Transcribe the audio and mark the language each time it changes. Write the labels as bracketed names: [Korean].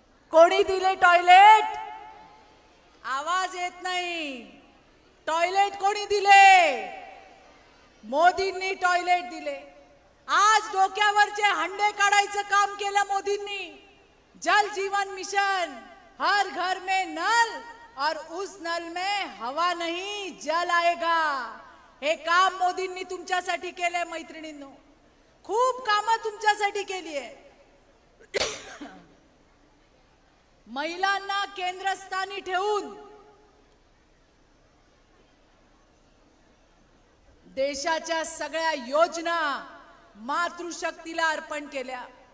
[Marathi] कोणी दिले टॉयलेट? आवाज येत नाही. टॉयलेट कोणी दिले? मोदींनी टॉयलेट दिले. आज डोक्यावरचे हंडे काढायचं काम केलं मोदींनी. [Hindi] जल जीवन मिशन, हर घर में नल और उस नल में हवा नहीं जल आएगा. [Marathi] हे काम मोदींनी तुमच्यासाठी केलंय मैत्रिणींनो. खूप कामं तुमच्यासाठी केली आहे. महिलांना केंद्रस्थानी ठेवून देशाच्या सगळ्या योजना मातृशक्तीला अर्पण केल्या.